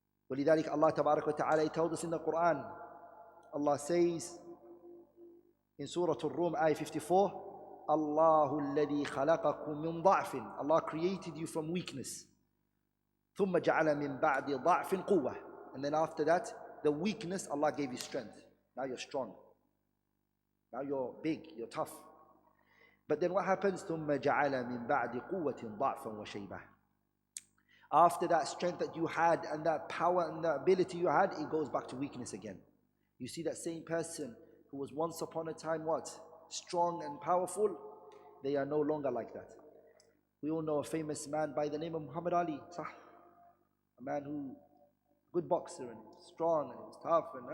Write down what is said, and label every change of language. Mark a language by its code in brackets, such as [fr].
[ar] ولذلك [en] Allah [ar] تبارك وتعالى, [en] He told us in the Quran, Allah says in Surah Al-Rum, ayah 54, [ar] Allahu alladhi khalaqakum min ضعف. [en] Allah created you from weakness. [ar] ثم جعل من بعد ضعف قوة. [en] And then after that, the weakness, Allah gave you strength. Now you're strong. Now you're big, you're tough. But then what happens? [ar] ثم جعل من بعد قوة ضعفا وشيبة. [en] After that strength that you had and that power and that ability you had, it goes back to weakness again. You see that same person who was once upon a time what? Strong and powerful, they are no longer like that. We all know a famous man by the name of Muhammad Ali. A man who, good boxer and strong and was tough.